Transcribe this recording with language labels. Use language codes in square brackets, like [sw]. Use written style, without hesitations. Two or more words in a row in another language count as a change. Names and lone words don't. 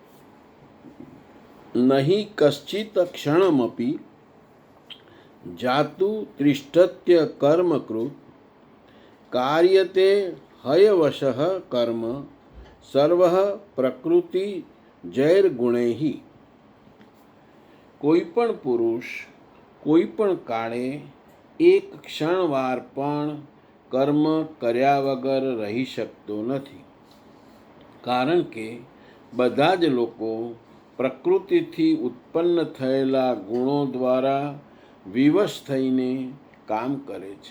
[sa] नहि कश्चित् क्षणमपि जातु तिष्ठत्य कर्मकृत् कार्यते हयवशः कर्म सर्वः प्रकृति जैर्गुणैः। [gu] કોઈ પણ પુરુષ કોઈ પણ કાળે એક ક્ષણવાર પણ કર્મ કર્યા વગર રહી શકતો નથી, કારણ કે બધા જ લોકો પ્રકૃતિથી ઉત્પન્ન થયેલા ગુણો દ્વારા વિવશ થઈને કામ કરે છે.